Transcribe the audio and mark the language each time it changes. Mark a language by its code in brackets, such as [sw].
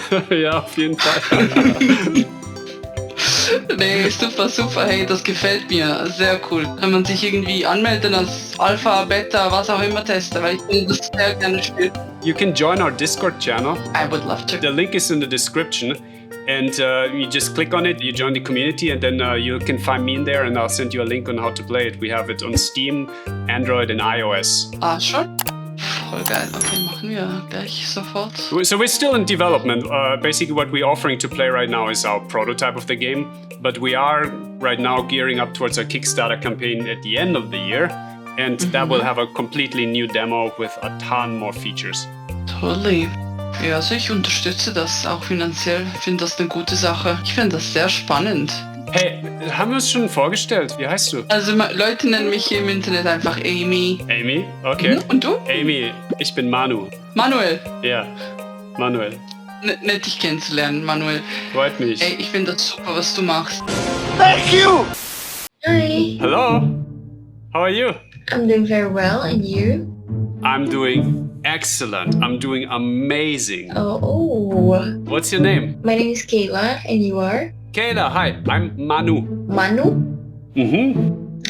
[de] Ja, auf jeden Fall. Nee, super, hey, das gefällt mir, sehr cool. Kann man sich irgendwie anmelden als Alpha, Beta, was auch immer Tester, weil ich will das sehr gerne spielen. [en] You can join our Discord channel. I would love to. The link is in the description, and you just click on it, you join the community, and then you can find me in there, and I'll send you a link on how to play it. We have it on Steam, Android and iOS. [de] Ah, schon? Voll geil, okay, machen wir gleich sofort. [en] So we're still in development. Basically what we're offering to play right now is our prototype of the game, but we are right now gearing up towards a Kickstarter campaign at the end of the year, and that will have a completely new demo with a ton more features. Totally. [de] Ja, also ich unterstütze das auch finanziell. Ich finde das eine gute Sache. Ich finde das sehr spannend. Hey, haben wir uns schon vorgestellt? Wie heißt du? Also Leute nennen mich hier im Internet einfach Amy. Amy? Okay. Und du? Amy, ich bin Manu. Manuel. Ja, Manuel. Nett dich kennenzulernen, Manuel. Freut mich. Ey, ich finde das super, was du machst. [en] Thank you! Hi. Hello. How are you? I'm doing very well, and you? I'm doing excellent. I'm doing amazing. Oh. What's your name? My name is Kayla, and you are? Kayla, hi, I'm Manu. Manu? Mm-hmm.